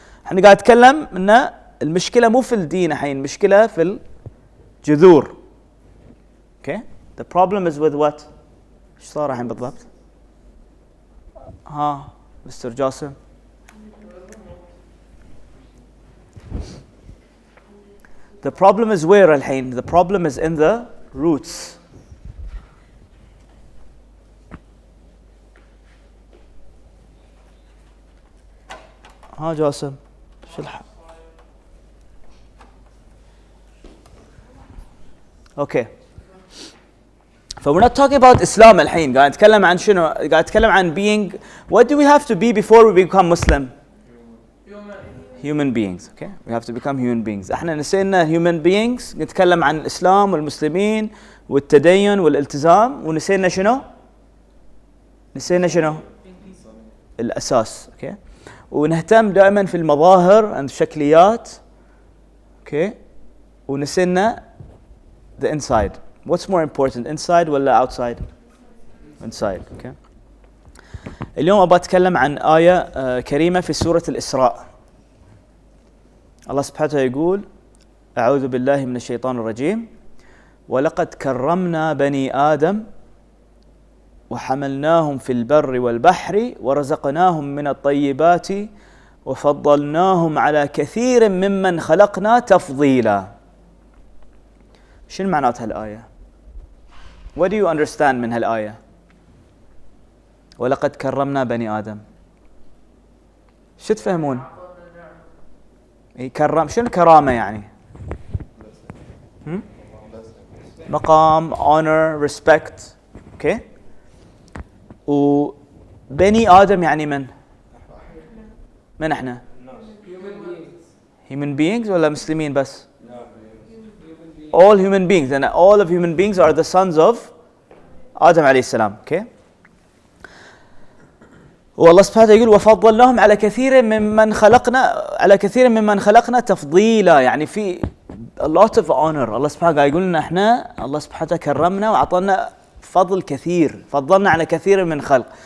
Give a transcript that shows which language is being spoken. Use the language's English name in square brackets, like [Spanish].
[Arabic] احنا قاعد اتكلم ان المشكله مو في الدين الحين، المشكله في الجذور. اوكي [English] the problem is with what؟ [Arabic] ايش صار الحين بالضبط؟ ها مستر جاسم. [English] The problem is where الحين? The problem is in the roots. [Arabic] ها جاسم شو الحق؟ Okay. [English] So we're not talking about Islam [Arabic] الحين، قاعد نتكلم عن شنو؟ قاعد نتكلم عن being. [English] What do we have to be before we become Muslim? Human beings. Okay, we have to become human beings. [Arabic] احنا نسينا human beings، نتكلم عن الإسلام والمسلمين والتدين والالتزام، ونسينا شنو؟ نسينا شنو؟ الأساس. [English] Okay. [Arabic] ونهتم دائما في المظاهر عند الشكليات. [English] Okay. [Arabic] ونسينا the inside. [English] What's more important, inside ولا outside? Inside. Okay. [Arabic] اليوم أبغى أتكلم عن آية كريمة في سورة الإسراء. الله سبحانه وتعالى يقول: أعوذ بالله من الشيطان الرجيم، ولقد كرمنا بني آدم وحملناهم في البر والبحر ورزقناهم من الطيبات وفضلناهم على كثير ممن خلقنا تفضيلا. شنو معنات هالآية؟ [English] What do you understand [Arabic] من هالآية؟ ولقد كرمنا بني آدم. شو تفهمون؟ كرم، شنو الكرامة يعني؟ مقام، honor, respect. اوكي. وبني آدم يعني من؟ من احنا؟ human beings ولا مسلمين بس؟ [English] all human beings, and all of human beings are the sons of [Arabic] آدم عليه السلام. اوكي. والله سبحانه يقول وفضلناهم على كثير ممن خلقنا تفضيلا، يعني في a lot of honor. الله سبحانه قاعد يقول لنا احنا الله سبحانه كرمنا وعطانا فضل كثير، فضلنا على كثير من خلق.